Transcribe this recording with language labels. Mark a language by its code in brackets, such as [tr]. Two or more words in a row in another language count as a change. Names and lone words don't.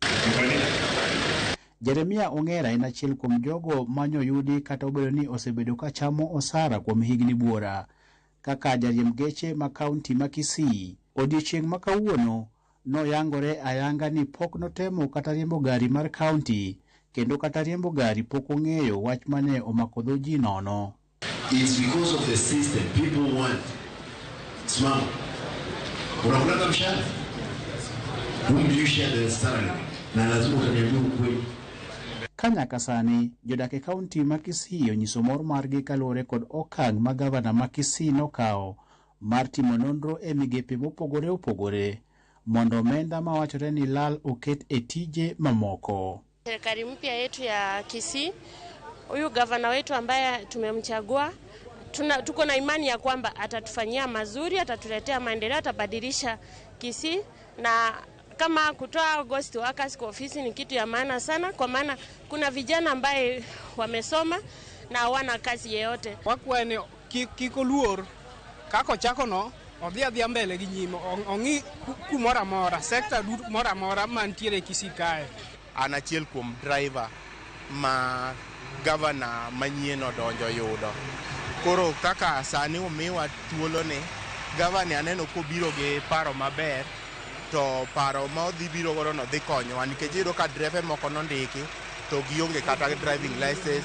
[luo] Jeremia Ongera en achiel kuom jogo manyoyudi kata obedo ni osebedo ka chamo osara kuom higni buora kaka jariemb geche ma kaunti ma Kisii. Odiochieng' ma kawuono noyangore ayanga ni pok notemo kata riembo gari mar kaunti kendo kata riembo gari pok ong'eyo wach mane omako dho ji nono. [en] It's because of the system. People want smart. [sw] Unakula mshahara. [en] Whom do you share the salary? [sw] Na lazima utaniambia ukweli. [luo] Kanyaka sani, jodak e kaunti ma Kisii onyiso mor margi kaluwore kod okang' ma gavana ma Kisii nokao mar timo nonro e migepe mopogore opogore mondo omenda ma wachore ni lal oket e tije mamoko. [sw] Serikali mpya yetu ya Kisii, huyu gavana wetu ambaye tumemchagua, tuko na imani ya kwamba atatufanyia mazuri, atatuletea maendeleo, atabadilisha Kisii, na kama kutoa [en] ghost workers [sw] kwa ofisi ni kitu ya maana sana, kwa maana kuna vijana ambaye wamesoma na hawana kazi yeyote. [luo] Wakwene kiko luor kako chako no odhi mbele gi nyime ongi kumora mora sector mora mora mantiere Kisii kae. An achiel kuom driver ma governor Manyien odonjo yudo. Koro kaka sani omiwa thuolo ni governor aneno kobiro gi paro maber, to paro ma odhi biro godo no dhi konyowa nikech iyudo ka driver moko nondiki to gionge kata [en] driving license.